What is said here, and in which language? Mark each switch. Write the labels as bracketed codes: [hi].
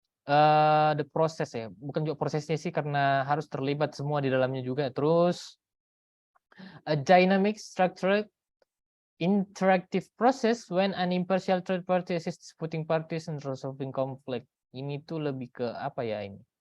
[en] The process [id] ya, bukan juga prosesnya sih, karena harus terlibat semua di dalamnya juga. [en] Terus a dynamic structured interactive process when an impartial third party assists disputing parties and resolving conflict. [id] Ini tuh lebih ke apa ya ini?